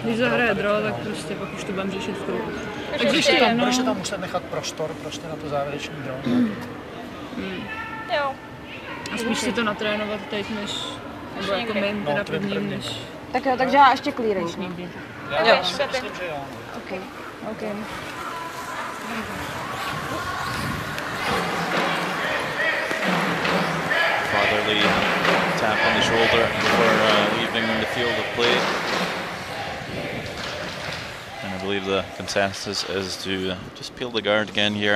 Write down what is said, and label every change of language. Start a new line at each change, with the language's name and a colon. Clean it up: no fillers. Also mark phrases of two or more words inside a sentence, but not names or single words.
Czech: Když zahraje draw, tak prostě pak už to budeme řešit v kruhu. Budeš si tam muset nechat prostor prostě na to závěrečný draw. Jo. A spíš si to natrénovat teď, než nebo jako main teda prvním, než... Tak jo, takže já ještě clearing. Jo, myslím, že jo. OK.
English: Fatherly tap on the shoulder before leaving the field of play. And I believe the consensus is to just peel the guard again here.